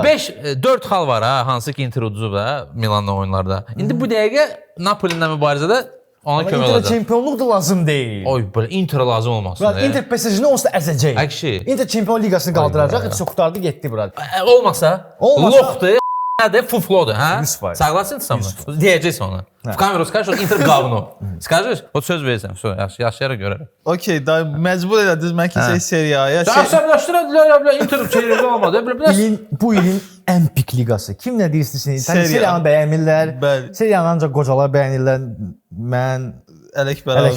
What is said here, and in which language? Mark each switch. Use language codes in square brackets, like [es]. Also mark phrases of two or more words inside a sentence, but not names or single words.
[az] 4 xal var ha, hansı ki Inter uduzub da Milanla oyunlarda. İndi bu dəqiqə Napoli-ilə mübarizədə ona kömək Inter'ə olacaq. çempionluq da lazım deyil. Oy, belə Inter lazım olmasın. Bura Inter PSG-ni onsuz da əzəcək. Akşi. Inter Çempionlar Liqasını qaldıracaq, hepsi qurtardı, getdi bura. Olmasa, Olmasa- loxdur, nədir, fuflodur, hə? 100%. [ru] Согласен со мной? [az] Deyəcəksən ona. [ru] В камеру скажешь, что Inter говно. Скажешь, вот [az] söz verirsən, yaşayaraq görərək. Okey, da məcbur elədiniz mən keçək seriyaya. Əsəbləşdirədilər ya, belə Inter çeyrəkdə olmadı. Bu ilin ən pik liqası. Kim nə deyirsin? Seriya. Seriyanı bəyənmirlər. Bəli. Seriyanı ancaq qocalar bəyənirlər. Mən Ələkbər abi.